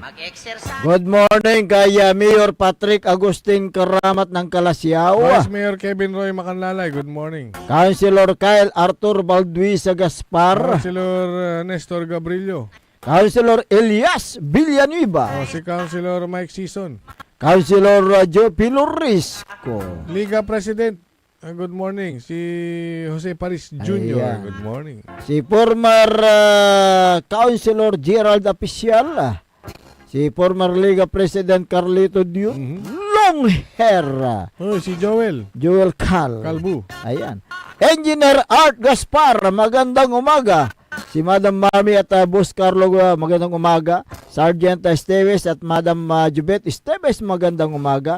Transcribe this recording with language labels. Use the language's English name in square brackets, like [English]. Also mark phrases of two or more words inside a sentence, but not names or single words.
[English] Good morning [Filipino] kay Mayor Patrick Agustin Karamat ng Kalasyaw. [English] Vice Mayor Kevin Roy Macanlalay, good morning. [Filipino] Councilor Kyle Arthur Balduisa Gaspar. Councilor Nestor Gabrillo. Councilor Elias Villanueva. Si Councilor Mike Season. Councilor Joe Pilorisco. [English] Liga President, good morning. [Filipino] Si Jose Paris Jr., Ayan. [English] good morning. [Filipino] Si former Councilor Gerald Apicial. Si former Liga President Carlito Diu. [English] Long hair. [Filipino] Si Joel Calbu. Ayan. Engineer Art Gaspar, magandang umaga. Si Madam Mami at Boss Carlo, magandang umaga. Sergeant Esteves at Madam Jubet Esteves, magandang umaga.